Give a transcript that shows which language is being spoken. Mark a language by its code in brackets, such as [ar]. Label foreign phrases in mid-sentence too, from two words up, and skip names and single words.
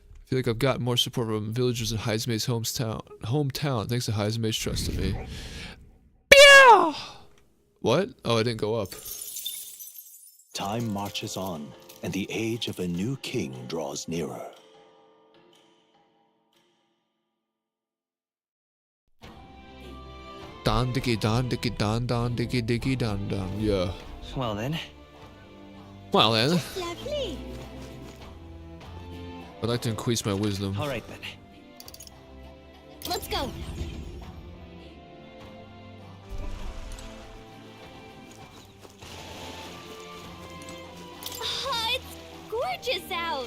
[en] feel like I've gotten more support from villagers in Heismay's hometown. Thanks to Heismay's trust in me. Pew! What? Oh, I didn't go up. Time marches on, and the age of a new king draws nearer. Don dicky don dicky don don dicky dicky don don. Yeah. Well then. Well then. Lovely. I'd like to increase my wisdom. All right then. Let's go. Oh, it's gorgeous out.